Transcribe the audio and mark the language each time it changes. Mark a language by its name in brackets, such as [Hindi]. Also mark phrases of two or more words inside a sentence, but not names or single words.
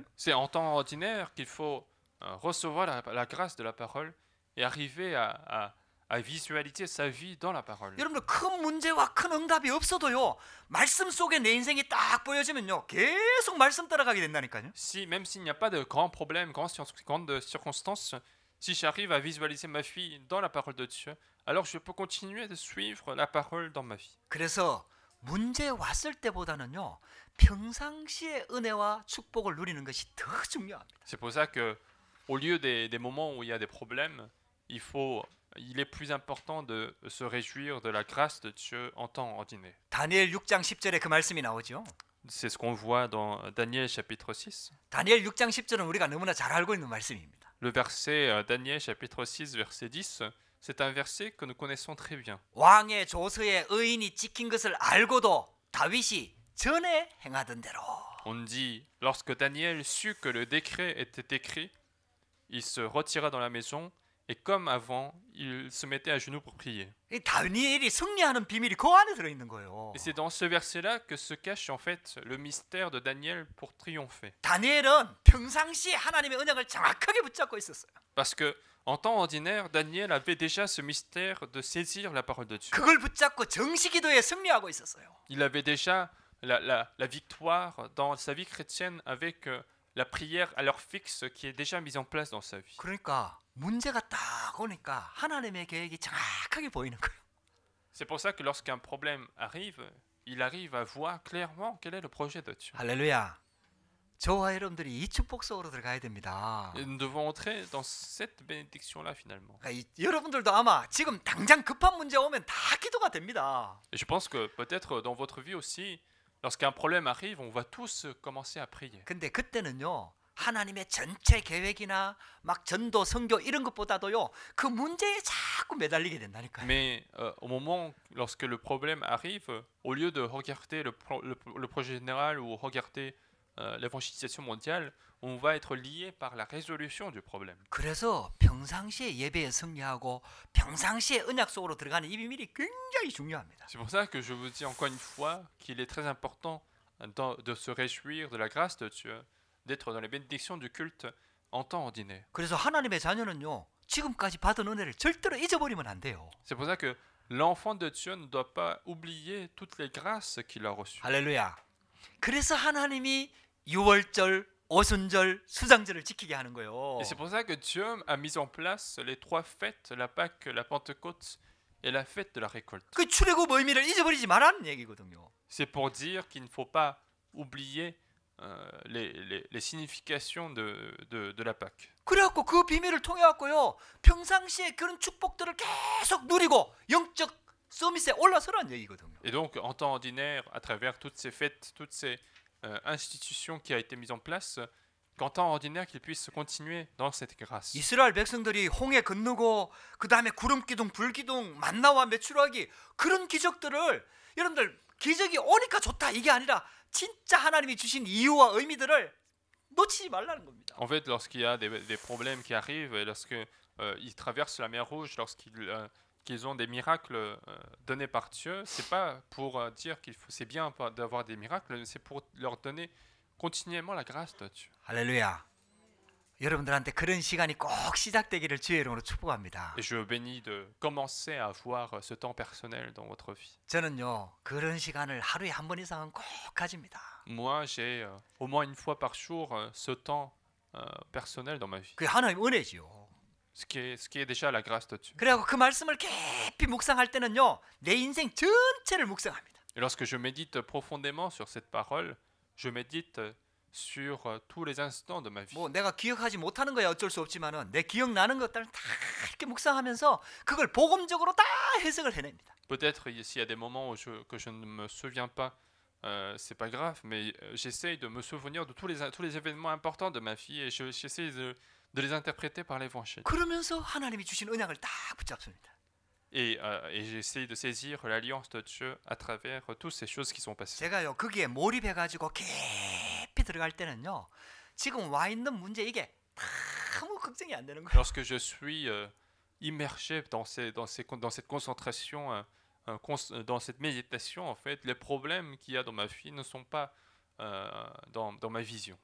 [French] C'est en temps ordinaire qu'il faut recevoir la grâce de la parole et arriver à visualiser sa vie dans la parole. [Korean] 여러분들 큰 문제와 큰 응답이 없어도요, 말씀 속에 내 인생이 딱 보여지면요, 계속 말씀 따라가게 된다니까요. [French] Si, même s'il n'y a pas de grands problèmes, grandes circonstances, si j'arrive à visualiser ma vie dans la parole de Dieu, alors je peux continuer de suivre la parole dans ma vie. [Korean] 그래서 문제 왔을 때보다는요, 평상시에 은혜와 축복을 누리는 것이 더 중요합니다. [French] C'est pour ça que, au lieu des moments où il y a des problèmes, il est plus important de se réjouir de la grâce de Dieu en temps ordinaire. [Korean] 다니엘 6장 10절에 그 말씀이 나오죠. [French] C'est ce qu'on voit dans Daniel chapitre 6. [Korean] 다니엘 6장 10절은 우리가 너무나 잘 알고 있는 말씀입니다. [French] Le verset Daniel chapitre 6 verset 10, c'est un verset que nous connaissons très bien. [Korean] 왕의 조서에 의인이 찍힌 것을 알고도 다윗이 전에 행하던 대로. [French] On dit, lorsque Daniel sut que le décret était écrit, il se retira dans la maison et comme avant, il se mettait à genoux pour prier. [Korean] 이 다니엘이 승리하는 비밀이 그 안에 들어 있는 거예요. [French] Et c'est dans ce verset-là que se cache en fait le mystère de Daniel pour triompher. [Korean] 다니엘은 평상시에 하나님의 언약을 정확하게 붙잡고 있었어요. [French] Parce que en temps ordinaire, Daniel avait déjà ce mystère de saisir la parole de Dieu. [Korean] 그걸 붙잡고 정시 기도에 승리하고 있었어요. [French] Il avait déjà la victoire dans sa vie chrétienne avec la prière à l'heure fixe qui est déjà mise en place dans sa vie. [Korean] 그러니까 문제가 딱 오니까 하나님의 계획이 정확하게 보이는 거예요. [French] C'est pour ça que lorsqu'un problème arrive, il arrive à voir clairement quel est le projet de Dieu. [Korean] 할렐루야. 저와 여러분들이 이 축복 속으로 들어가야 됩니다. [French] Et nous devons entrer dans cette bénédiction-là finalement. [Korean] 여러분들도 아마 지금 당장 급한 문제 오면 다 기도가 됩니다. [French] Et je pense que peut-être dans votre vie aussi, lorsqu'un problème arrive, on va tous commencer à prier. [Korean] 근데 그때는요, 하나님의 전체 계획이나 막 전도, 선교 이런 것보다도요, 그 문제에 자꾸 매달리게 된다니까요. [French] Mais au moment, lorsque le problème arrive, au lieu de regarder le projet général ou regarder l'évangélisation mondiale, on va être lié par la résolution du problème. [Korean] 그래서 평상시에 예배에 승리하고 평상시에 언약 속으로 들어가는 이 비밀이 굉장히 중요합니다. [French] C'est pour ça que je vous dis encore une fois qu'il est très important de se réjouir de la grâce de Dieu, d'être dans les bénédictions du culte en temps ordinaire. [Korean] 그래서 하나님의 자녀는요, 지금까지 받은 은혜를 절대로 잊어버리면 안 돼요. [French] C'est pour ça que l'enfant de Dieu ne doit pas oublier toutes les grâces qu'il a reçues. [Korean] 할렐루야. 그래서 하나님이 유월절, 오순절, 수장절을 지키게 하는 거예요. [French] Et c'est pour ça que Dieu a mis en place les trois fêtes, la Pâque, la Pentecôte et la fête de la récolte. [Korean] 그 출애굽 의미를 잊어버리지 말라는 얘기거든요. [French] C'est pour dire qu'il ne faut pas oublier les significations de la Pâque. [Korean] 그래갖고 그 비밀을 통해 갖고요, 평상시에 그런 축복들을 계속 누리고 영적 서밋에 올라서라는 얘기거든요. [French] Et donc, en temps ordinaire, à travers toutes ces fêtes, toutes ces institutions qui a été mises en place, qu'en temps ordinaire, qu'ils puissent continuer dans cette grâce. [Korean] 이스라엘 백성들이 홍해 건너고 그 다음에 구름 기둥, 불 기둥, 만나와 메추라기 그런 기적들을 여러분들 기적이 오니까 좋다 이게 아니라 진짜 하나님이 주신 이유와 의미들을 놓치지 말라는 겁니다. [French] En fait, lorsqu'il y a des problèmes qui arrivent, et lorsque ils traversent la mer Rouge, qu'ils ont des miracles donnés par Dieu, c'est pas pour dire c'est bien d'avoir des miracles, c'est pour leur donner continuellement la grâce de Dieu. [Korean] 할렐루야. 여러분들한테 그런 시간이 꼭 시작되기를 주의 이름으로 축복합니다. [French] Et je bénis de commencer à avoir ce temps personnel dans votre vie. [Korean] 저는요, 그런 시간을 하루에 한 번 이상은 꼭 가집니다. [French] Moi, j'ai au moins une fois par jour ce temps personnel dans ma vie. [Korean] 그게 하나님 은혜지요. [French] ce qui est déjà la grâce de Dieu. [Korean] 그래갖고 그 말씀을 깊이 묵상할 때는요, 내 인생 전체를 묵상합니다. [French] Et lorsque je médite profondément sur cette parole, je médite sur tous les instants de ma vie. [Korean] 뭐 내가 기억하지 못하는 거야 어쩔 수 없지만은 내 기억나는 것들을 다 이렇게 묵상하면서 그걸 복음적으로 다 해석을 해냅니다. [French] Peut-être s'il y a des moments que je ne me souviens pas, c'est pas grave, mais j'essaye de me souvenir de tous les événements importants de ma vie et j'essaie de les interpréter par l'évangile. [Korean] 그러면서 하나님이 주신 언약을 딱 붙잡습니다. [French] Et j'essaie de saisir l'alliance de Dieu à travers toutes ces choses qui sont passées. [Korean] 제가요 거기에 몰입해가지고 깊이 들어갈 때는요, 지금 와 있는 문제 이게 아무 걱정이 안 되는 거예요. [French] Lorsque je suis immergé dans cette concentration, dans cette méditation, en fait, les problèmes qu'il y a dans ma vie ne sont pas dans ma vision.